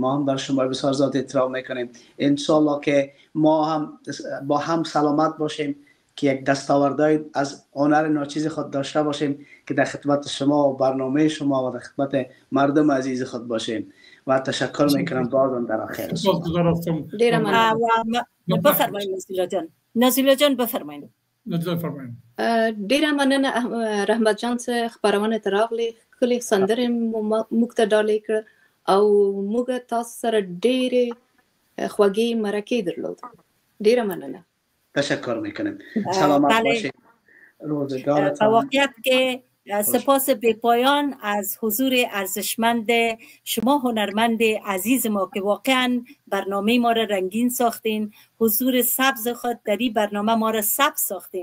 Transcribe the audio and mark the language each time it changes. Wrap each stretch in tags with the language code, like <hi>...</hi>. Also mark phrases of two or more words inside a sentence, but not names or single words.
<fa>ما هم بر شما بسیار زیاد احترام میکنیم. انشالله که ما هم با هم سلامت باشیم که یک دستاوردهای از هنر ناچیز خود داشته باشیم که در خدمت شما و برنامه شما و در خدمت مردم عزیز خود باشیم. و تشکر میکنم بازم در آخر. بفرمایید نزیلا جان بفرمایید.</fa> <ps>ډیره مننه رحمت جان څخه خبرونه تراغلي کلی سندره موږ ته ډالۍ کړ او موږ تاسو سره ډیره خوږې مرکې درلود. ډیره مننه.</ps> <fa>تشکر میکنم. سلامت باشید. روزگارتان. واقعیت که سپاس بی‌پایان از حضور ارزشمند شما هنرمند عزیز ما که واقعا برنامه ما را رنگین ساختین. حضور سبز خود در این برنامه ما را سبز ساختین.</fa>